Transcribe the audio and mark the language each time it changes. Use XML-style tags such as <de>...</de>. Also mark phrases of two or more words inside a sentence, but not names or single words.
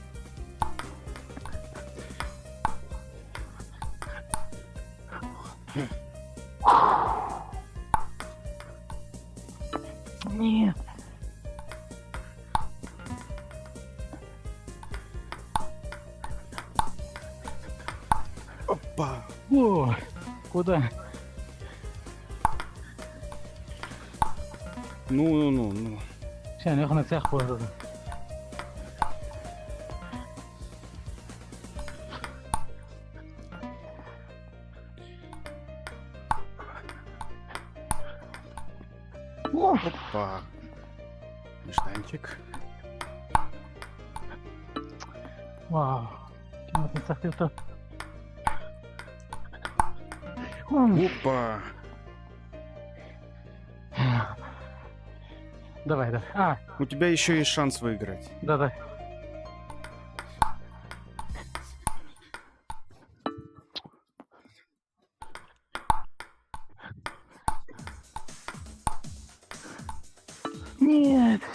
<ru>Нет. Опа. О, куда? Ну.</ru> <he>שאני הולך לנצח פה את זה.</he> <ru>Опа. Нежданчик.</ru> <he>וואו, כמעט ניצחתי אותו.</he> <ru>Опа. Давай. У тебя еще есть шанс выиграть. Да. Нет.</ru>